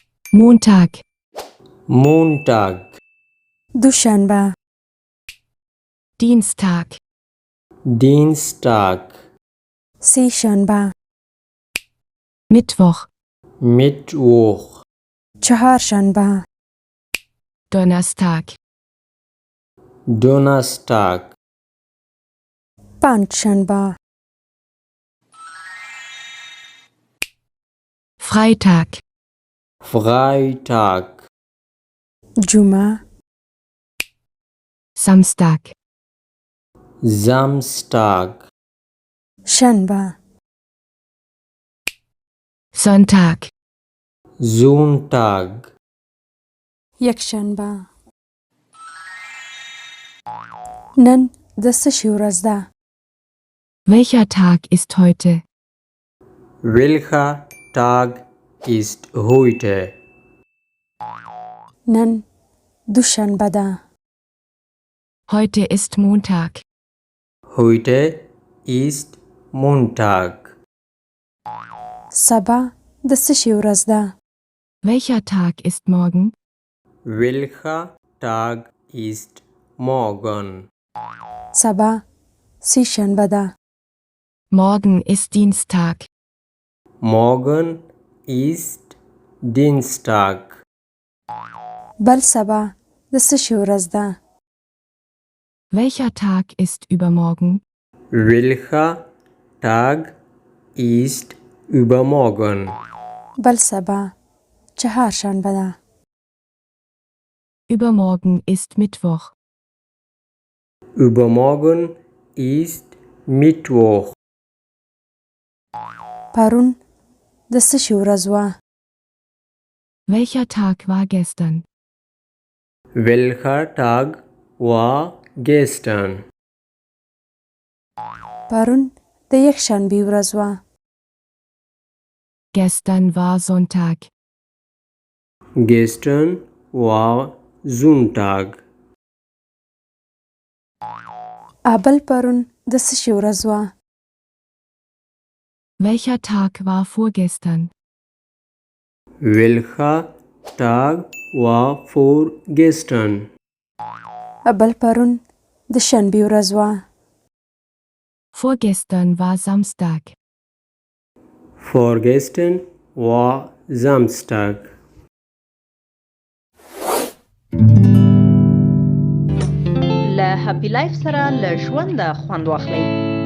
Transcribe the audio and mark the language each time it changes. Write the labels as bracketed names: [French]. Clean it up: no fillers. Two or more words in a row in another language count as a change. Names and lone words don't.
[German] Montag, Montag, [Pashto] دوشنبه [German] Dienstag, Dienstag, [Pashto] سه شنبه [German] Mittwoch, Mittwoch, [Pashto] چهار شنبه [German] Donnerstag, Donnerstag, [Pashto] پنج شنبه [German] Freitag, Freitag, [Pashto] جمعه [German] Samstag, Samstag, [Pashto] شنبه [German] Sonntag, Sonntag, [Pashto] یک شنبه نن د څه شي ورځ ده [German] welcher Tag ist heute? welcher Tag ist heute? [Pashto] نن دوشنبه ده [German] Heute ist Montag. Heute ist Montag. [Pashto] سبا د څه شي ورځ ده [German] Welcher Tag ist morgen? Welcher Tag ist morgen? [Pashto] سبا سه شنبه ده [German] Morgen ist Dienstag. Morgen ist Dienstag. [Pashto] بل سبا د څه شي ورځ ده [German] Welcher Tag ist übermorgen? Welcher Tag ist übermorgen? [Pashto] بل سبا چهار شنبه ده [German] Übermorgen ist Mittwoch. Übermorgen ist Mittwoch. [Pashto] پرون د څه شي ورځ وه [German] Welcher Tag war gestern? Welcher Tag war gestern? [Pashto] پرون د یک شنبه ورځ وه [German] Gestern war Sonntag. Gestern war Sonntag. [Pashto] ابل پرون د څه شي ورځ وه [German] Welcher Tag war vorgestern? Welcher Tag war vorgestern? [Pashto] ابل پرون د شنبه ورځ وه [German] Vorgestern war Samstag. Vorgestern war Samstag. [Pashto] له هپی لایف سره له ژونده خوند واخلئ.